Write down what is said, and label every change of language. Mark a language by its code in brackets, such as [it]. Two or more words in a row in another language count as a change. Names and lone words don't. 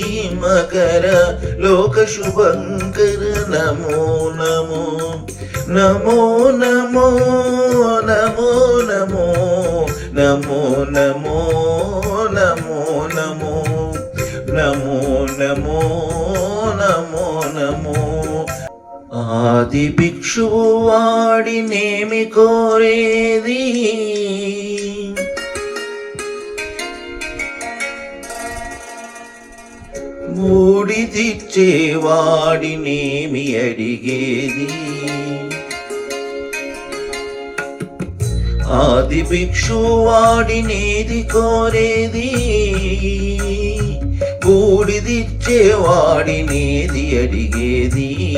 [sa] मकर लोक शुभंकर नमो नमो नमो नमो नमो नमो नमो नमो नमो नमो नमो नमो नमो नमो [te] ఆది భిక్షువు వాడినేమి కోరేది బూడిదిచ్చే వాడినేమి అడిగేది ఆది భిక్షు వాడినేది కోరేది బూడిదిచ్చే వాడినేది అడిగేది